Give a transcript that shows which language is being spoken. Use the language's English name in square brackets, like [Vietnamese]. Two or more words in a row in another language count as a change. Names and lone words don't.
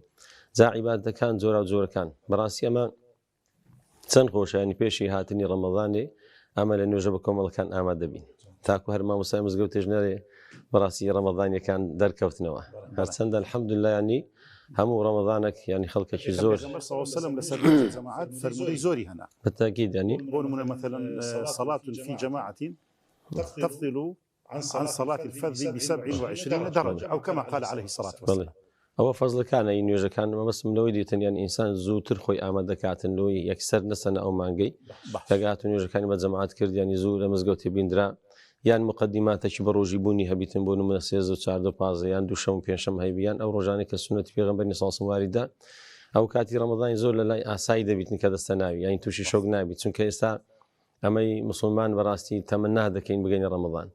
[Central Kurdish] جا عیبادەتەکان جۆرا و جۆرەکان بەڕاستی ئەمە چەند خۆشە، ینی پێشی هاتنی ڕەمەزانێ ئەمە لە نوێژە بە کۆمەڵەکان ئامادە بین تاکو هەر مامۆستای مزگەوت تێژنەرێ بەڕاستی ڕەمەزانیەکان دەرکەوتنەوە. هەرچەندە الحەمدولله ینی هەموو ڕەمەزانێک ینی خەڵکێکی زۆر لەسەر جەماعەت فەرموودەی زۆری هەنا [Arabic] بالتأكيد. يعني [Central Kurdish] بۆ نمونە [Arabic] مثلا صلاة في جماعة تفضل عن صلاة الفرد ب27 درجة أو كما قال عليه الصلاة والسلام. [Central Kurdish] ئەوە فەزلەکانە ئین نوێژەکان مەبەستم لەوەی دیتن یان ئینسان زووتر خۆی ئامادەکاتن لەوەی یەکسەر نەسەنە ئەو مانگەی دەگات و نوێژەکانی بە جەماعەت کرد ینی زوو لە مزگەوتی بیندرا یان مقدماتێکی بە ڕۆژی بوونی هەبیتن بۆ نمونە 13 و 14 و 15 یان دووشەم و پێنجشەم هەیبیان ئەو ڕۆژانەی کە سونەتی پێغەمبەری [Arabic] صلی الله علیه و سلم [Central Kurdish] واریدە ئەو کاتی ڕەمەزانی زۆر لە لای ئاسایی دەبیتن کە دەستە ناوی یانی تووشی شۆک نابیت، چونکە ئێستا ئەمەی مسلمان بەڕاستی تەمەنا دەکەین بگەینە ڕەمەزان.